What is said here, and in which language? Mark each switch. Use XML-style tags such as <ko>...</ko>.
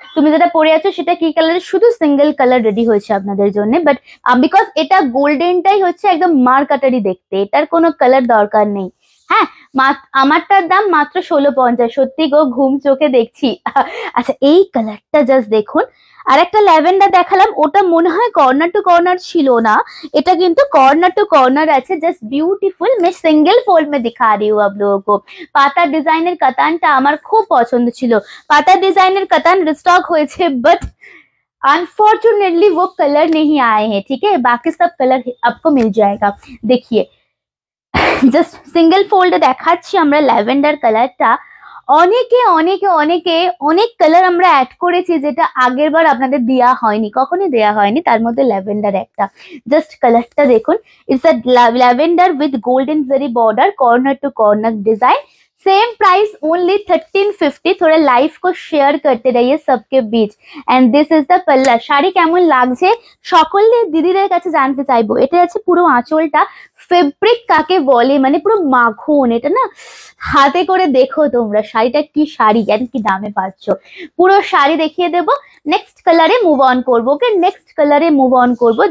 <bn>তুমি যেটা পরে আছো সেটা কি কালার? শুধু সিঙ্গেল কালার রেডি হয়েছে আপনাদের জন্য, বাট বিকজ এটা গোল্ডেনটাই হচ্ছে একদম মার কাটারি দেখতে, এটার কোনো কালার দরকার নেই, হ্যাঁ, আমারটার দাম মাত্র 1650। সত্যি গো, ঘুম চোখে দেখছি। আচ্ছা, এই কালারটা জাস্ট দেখুন। আর একটা ল্যাভেন্ডার দেখালাম, ওটা মনে হয় কর্নার টু কর্নার ছিল না, এটা কিন্তু কর্নার টু কর্নার আছে।</bn> <en>Just beautiful.</en> <hi>मैं सिंगल फोल्ड में दिखा रही हूँ आप लोगों को।</hi> <bn>পাতা ডিজাইনের কাতানটা আমার খুব পছন্দ ছিল। পাতা ডিজাইনের কাতান রিস্টক হয়েছে,</bn> <hi>বাট अनफॉर्चुनेटली वो कलर नहीं आए हैं, ठीक है। बाकी सब कलर आपको मिल जाएगा।</hi> <bn>देखिए, জাস্ট সিঙ্গেল ফোল্ডে দেখাচ্ছি আমরা ল্যাভেন্ডার কালারটা। অনেকে অনেকে অনেকে অনেক কালার আমরা অ্যাড করেছি, যেটা আগের বার আপনাদের দেওয়া হয়নি, কখনোই দেওয়া হয়নি, তার মধ্যে ল্যাভেন্ডার একটা। জাস্ট কালারটা দেখুন।</bn> <en>It's a lavender with golden zari border, corner to corner design. Same price only 1350।</en> <hi>थोड़ा लाइफ को शेयर करते रहिए सबके बीच।</hi> <en>And this is the पल्ला।</en> <bn>শাড়ি কেমন লাগছে সকলে দিদিদের কাছে জানতে চাইবো। এটা আছে পুরো আঁচলটা। ফেব্রিক কাকে বলে, মানে পুরো মাখন, এটা না হাতে করে দেখো তোমরা শাড়িটা কি শাড়ি, এন্ড কি দামে পাচ্ছ। পুরো শাড়ি দেখিয়ে দেবো। নেক্সট কালারে মুভ অন করবো। ওকে, নেক্সট কালারে মুভ অন করবো।</bn>